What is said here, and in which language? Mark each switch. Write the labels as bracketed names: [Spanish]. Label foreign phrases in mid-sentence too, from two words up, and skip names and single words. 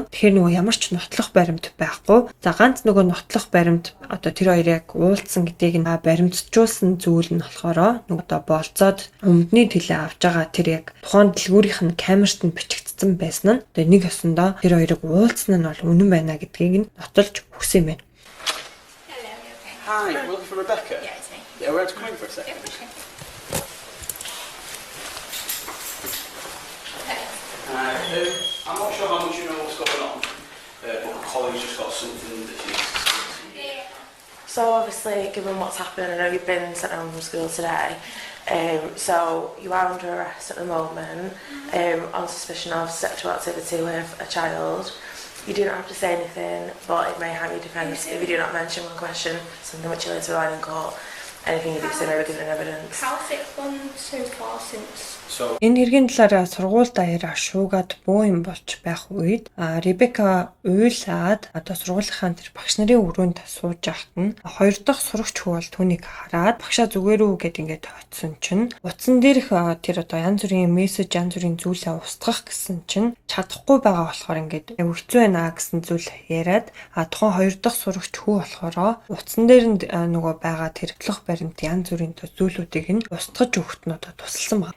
[Mongolian] Тэгэхээр ямар ч нотлох баримт байхгүй. За ганц нотлох баримт тэр хоёр яг уулзсан гэдгийг баримтжуулсан зүйл нь болохоор болцоод өмдний тэлээ авч байгаа тэр яг тухайн дэлгүүрийнх нь камерт нь бичигдсэн байсан нь нэг ёсондоо тэр хоёрыг уулзсан нь бол үнэн байна гэдгийг нь нотолж өгсөн юм байна. [English] Hi, we're looking for Rebecca. Yeah, it's me. Yeah, we're to come in for a second. I'm not sure how much you know what's going on, but Colleen's just got something that she needs to see. So obviously, given what's happened, I know you've been sent home from school today. So you are under arrest at the moment on suspicion of sexual activity with a child. You do not have to say anything, but it may harm your defence if you do not mention one question, something which you later rely in court. Anything you do say may be given in evidence. How's it gone so far since? [Mongolian] Энэ хэргийн талаараа сургууль даяараа шуугаад бөө юм болж байх үед Ребека уйлаад сургуулийнхаа тэр багш нарын өрөөнд сууж байхад нь хоёр дахь сурагч хүү бол түүнийг хараад багшаа зүгээр үү гэд ингээд очисон чинь утсан дээрх тэр янз бүрийн мессеж янз бүрийн зүйлээ устгах гэсэн чинь чадахгүй байгаа болохоор ингээд хэцүү байна гэсэн зүйл яриад тухайн хоёр дахь сурагч хүү болохоор утсан дээр нь байгаа тэр хөтлөх баримт янз бүрийн зүйлүүдийг нь устгаж өгөхт нь тусалсан байна.